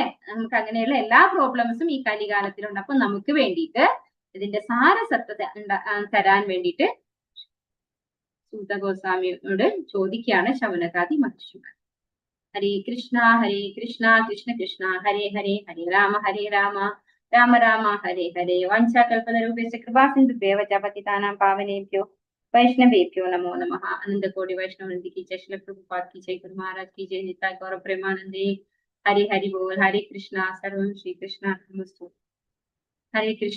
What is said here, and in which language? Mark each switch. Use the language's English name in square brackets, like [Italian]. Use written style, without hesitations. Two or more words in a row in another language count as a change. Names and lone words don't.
[Malayalam] നമുക്ക് അങ്ങനെയുള്ള എല്ലാ പ്രോബ്ലംസും ഈ കലികാലത്തിലുണ്ട്. അപ്പൊ നമുക്ക് വേണ്ടിയിട്ട് ഇതിന്റെ സാരസത്ത തരാൻ വേണ്ടിയിട്ട് സൂത ഗോസ്വാമിയോട് ചോദിക്കുകയാണ് ശൗനകാദി മഹർഷിമാർ. [Sanskrit] ഹരേ കൃഷ്ണ കൃഷ്ണ കൃഷ്ണ ഹരേ ഹരേ, ഹരേ രാമ രാമ രാമ ഹരേ ഹരേ. വാഞ്ചാകൽപതരൂപേണ കൃപാസിന്ധുഭ്യവ ച പതിതാനാം പാവനേഭ്യോ वैष्णवेभ्यो नमो नमः। [Hindi] आनंद कोटि वैष्णव नंदी की जय, श्री प्रभुपाद की जय, गुरु महाराज की जय, निताय गौर प्रेमानंदे। [Bangla] হরি হরি বোল। [Sanskrit] हरे कृष्णा, सर्वं श्री कृष्णार्पणमस्तु। हरे कृष्ण।